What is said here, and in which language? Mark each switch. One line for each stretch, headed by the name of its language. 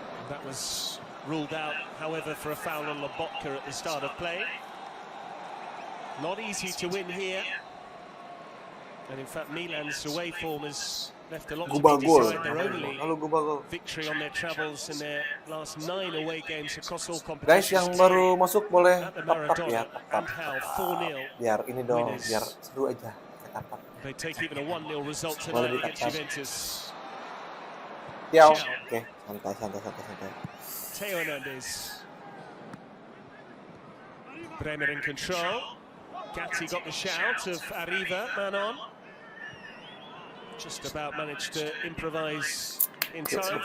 English: That was ruled out, however, for a foul on Lobotka at the start of play. Not easy to win here. And in fact, Milan's away form has left a lot to be desired. Their only victory on their travels in their last 9 away games across all competitions.
Indonesian: Guys, yang baru masuk boleh tap ya, tap. 4-0. Biar ini dong, biar seru aja. Tap.
English: They take even a 1-0 result tonight against Juventus.
Indonesian: Tiao. Oke, santai.
English: Theo Hernandez. Bremer in control. Gatti got the shout of Arriva, man on. Just about managed to improvise in time.